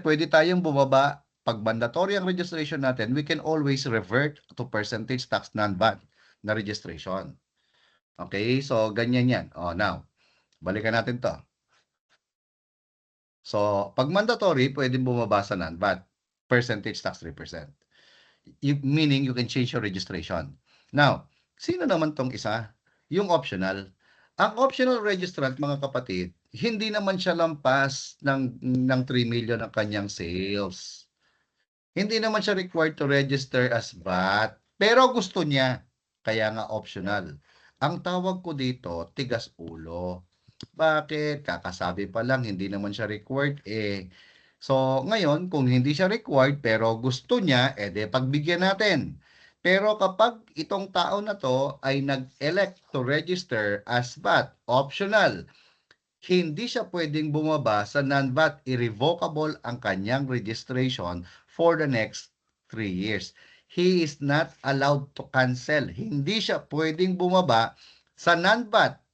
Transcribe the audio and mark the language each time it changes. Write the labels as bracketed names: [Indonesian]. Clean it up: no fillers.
[Filipino] Pwede tayong bumaba. Pag mandatory ang registration natin, [English] we can always revert to percentage tax [Filipino] non-VAT na registration. Okay? So, ganyan yan. Now, balikan natin to. So, pag mandatory, pwedeng bumaba sa non-VAT. Percentage tax 3%. [English] Meaning, you can change your registration. [Filipino] Now, sino naman tong isa? Yung optional. Ang optional registrant, mga kapatid, hindi naman siya lampas ng 3 million ang kanyang sales. Hindi naman siya [English] required to register as VAT. [Filipino] Pero gusto niya. Kaya nga optional. Ang tawag ko dito, tigas ulo. Bakit? Kakasabi pa lang, hindi naman siya required So, ngayon, kung hindi siya required pero gusto niya, pagbigyan natin. Pero kapag itong tao na to ay nag-elect to register as VAT, optional, hindi siya pwedeng bumaba sa non-VAT, irrevocable ang kanyang registration [English] for the next 3 years. He is not allowed to cancel. [Filipino] Hindi siya pwedeng bumaba sa non-VAT.